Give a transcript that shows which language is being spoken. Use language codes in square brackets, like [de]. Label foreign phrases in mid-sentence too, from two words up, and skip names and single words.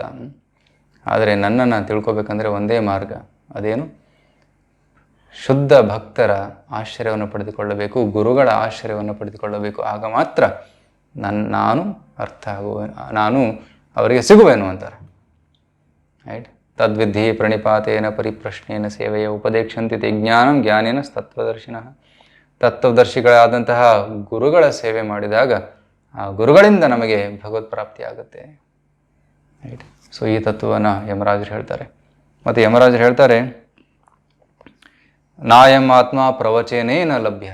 [kn] ಆದರೆ ನನ್ನನ್ನು ತಿಳ್ಕೊಬೇಕಂದ್ರೆ ಒಂದೇ ಮಾರ್ಗ, ಅದೇನು? ಶುದ್ಧ ಭಕ್ತರ ಆಶ್ರಯವನ್ನು ಪಡೆದುಕೊಳ್ಳಬೇಕು, ಗುರುಗಳ ಆಶ್ರಯವನ್ನು ಪಡೆದುಕೊಳ್ಳಬೇಕು. ಆಗ ಮಾತ್ರ ನಾನು ಅವರಿಗೆ ಸಿಗುವೆನು ಅಂತಾರೆ. ರೈಟ್. [sa] ತದ್ವಿಧಿ ಪ್ರಣಿಪಾತೇನ ಪರಿಪ್ರಶ್ನೇನ ಸೇವೆಯ ಉಪದೇಕ್ಷಂತಿ ತೇ ಜ್ಞಾನಂ ಜ್ಞಾನೇನ ತತ್ವದರ್ಶಿನಃ. [kn] ತತ್ವದರ್ಶಿಗಳಾದಂತಹ ಗುರುಗಳ ಸೇವೆ ಮಾಡಿದಾಗ ಆ ಗುರುಗಳಿಂದ ನಮಗೆ ಭಗವತ್ ಪ್ರಾಪ್ತಿ ಆಗುತ್ತೆ. ರೈಟ್. ಸೊ ಈ ತತ್ವವನ್ನು ಯಮರಾಜರು ಹೇಳ್ತಾರೆ. ಮತ್ತು ಯಮರಾಜರು ಹೇಳ್ತಾರೆ, [sa] ನಾಯಂ ಆತ್ಮ ಪ್ರವಚನೇನ ಲಭ್ಯ.